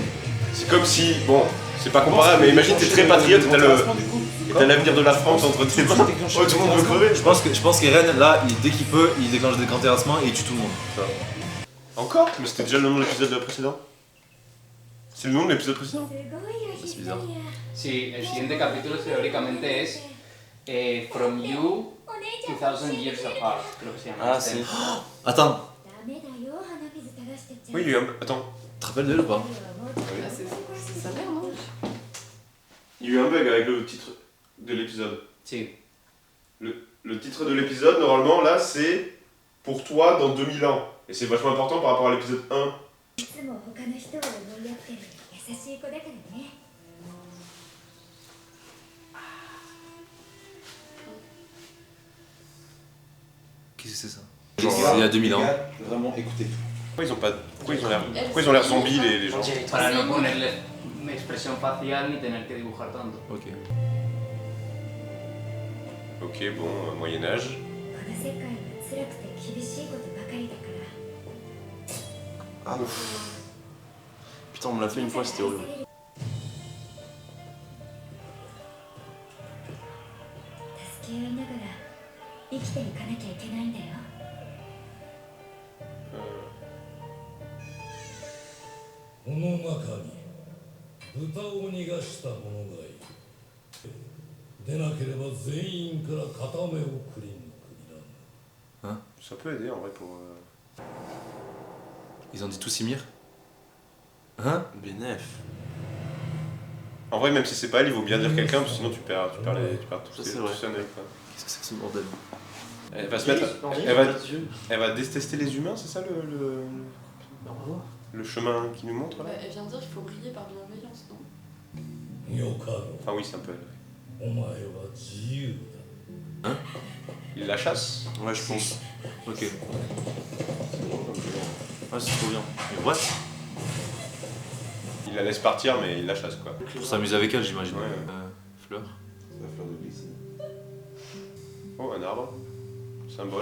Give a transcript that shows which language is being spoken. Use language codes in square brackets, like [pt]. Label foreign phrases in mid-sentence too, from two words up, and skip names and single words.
[fr] C'est comme si, bon, c'est pas comparable, mais imagine t'es très patriote et t'as l'avenir de la France entre tes mains. Oh, tout le monde veut crever. Je pense qu'Eren, là, dès qu'il peut, il déclenche des grands terrassements et il tue tout le monde. Ça. Encore? Mais c'était déjà le nom de l'épisode précédent. C'est le nom de l'épisode précédent? C'est bizarre. [es] Sí, el siguiente capítulo teóricamente es From You 2000 Years Apart, creo que se llama. Ah, este. si. [fr] Attends, Oui, il y a eu un. Attends. tu te rappelles d'elle ou pas? Ah, c'est sa mère, non? Il y a eu un bug avec le titre de l'épisode. [es] Sí. [fr] Le titre de l'épisode, normalement, là, c'est Pour toi dans 2000 ans. Et c'est vachement important par rapport à l'épisode 1. [ja] いつも他の人を思いやってる優しい子だからね。 [fr] Qu'est-ce que c'est ça? Genre, C'est il y a 2000 ans. Vraiment, écoutez. Pourquoi ils ont l'air zombies les gens? [es] Para no ponerle expresión facial ni tener que dibujar tanto. [fr] Ok. Ok, bon, Moyen-Âge. [ja] この世界は辛くて厳しいことばかりだから。 [fr] Ah non. Putain, on me l'a fait une fois, c'était horrible. [ja] 助け合いながら生きていかなきゃいけないんだよ。この中に豚を逃がした者がいる。出なければ全員から片目をくり抜くいらぬ。 [fr] Ça peut aider en vrai pour. Ils ont dit tout Simir? Hein? Bénef. En vrai, même si c'est pas elle, il vaut bien dire quelqu'un, parce que sinon tu perds tous Ça, ces c'est vrai. œils, quoi. Qu'est-ce que c'est que ce bordel? Elle va se mettre. Elle va détester les humains, c'est ça le chemin qui nous montre Bah, là? elle vient de dire qu'il faut briller par bienveillance, non? [ja] よかろう。 [fr] Enfin, oui, c'est un peu elle. [ja] お前は自由だ。 [fr] Il la chasse. Ouais, je pense. Ok. Ouais, c'est trop bien. Mais what? Il la laisse partir, mais il la chasse quoi. Pour s'amuser avec elle, j'imagine. Ouais. Fleur. C'est la fleur de glycine. Oh, un arbre. Symbole.